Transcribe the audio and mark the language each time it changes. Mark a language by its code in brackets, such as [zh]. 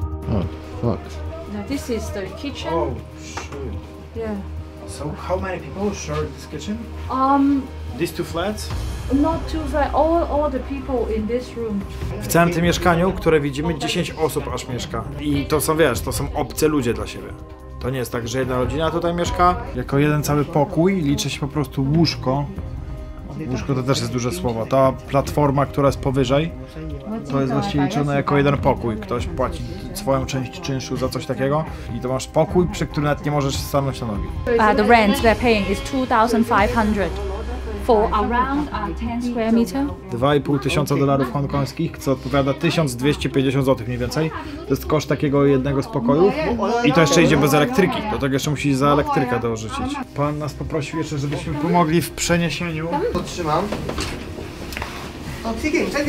[en] Oh, fuck. Now this is the kitchen. Oh, shoot. Yeah. So how many people share this kitchen? These 2 flats? Not too far. All the people in this room. [pl] W całym tym mieszkaniu, które widzimy, 10 osób aż mieszka. I to są, wiesz, to są obcy ludzie dla siebie. To nie jest tak, że jedna rodzina tutaj mieszka. Jako jeden cały pokój liczy się po prostu łóżko. Łóżko to też jest duże słowo. Ta platforma, która jest powyżej, to jest właściwie liczone jako jeden pokój. Ktoś płaci swoją część czynszu za coś takiego i to masz pokój, przy którym nawet nie możesz stanąć na nogi. [en] The rent they're paying is $2,500 for around 10 square meter. [pl] $2,500 hongkońskich, co odpowiada 1250 zł mniej więcej. To jest koszt takiego jednego z pokojów i to jeszcze idzie bez elektryki. Do tego jeszcze musisz za elektrykę dorzucić. Pan nas poprosił jeszcze, żebyśmy pomogli w przeniesieniu. Trzymam. O, Siking.